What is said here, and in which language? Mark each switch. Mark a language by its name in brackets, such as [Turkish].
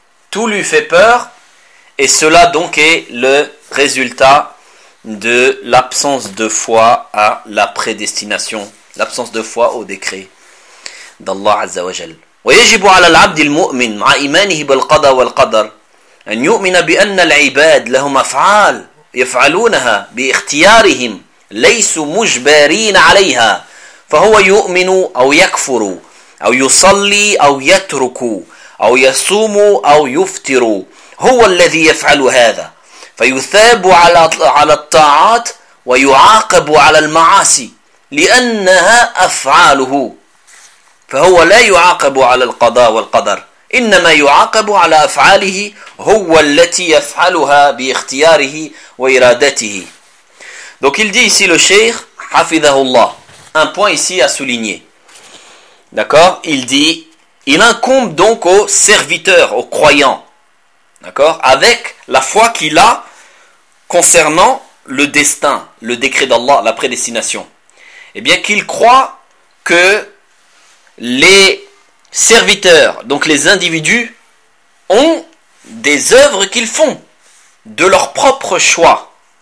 [French] Tout lui fait peur, et cela donc est le résultat de l'absence de foi à la prédestination, l'absence de foi au décret d'Allah Azza wa Jal. [Arabic] ويجب على العبد المؤمن مع إيمانه بالقضاء والقدر أن يؤمن بأن العباد لهم أفعال يفعلونها باختيارهم ليسوا مجبرين عليها فهو يؤمن أو يكفر أو يصلي أو يترك أو يصوم أو يفطر هو الذي يفعل هذا فيثاب على الطاعات ويعاقب على المعاصي لأنها أفعاله. فهو لا يعاقب على القضاء والقدر إنما يعاقب على أفعاله هو التي يفعلها باختياره وإرادته. [French] Donc il dit ici le Cheikh Hafidhahullah, un point ici à souligner, d'accord, il dit il incombe donc au serviteur, au croyant, d'accord, avec la foi qu'il a concernant le destin, le décret d'Allah, la prédestination, et bien qu'il croit que les serviteurs, donc les individus, ont des œuvres qu'ils font de leur propre choix.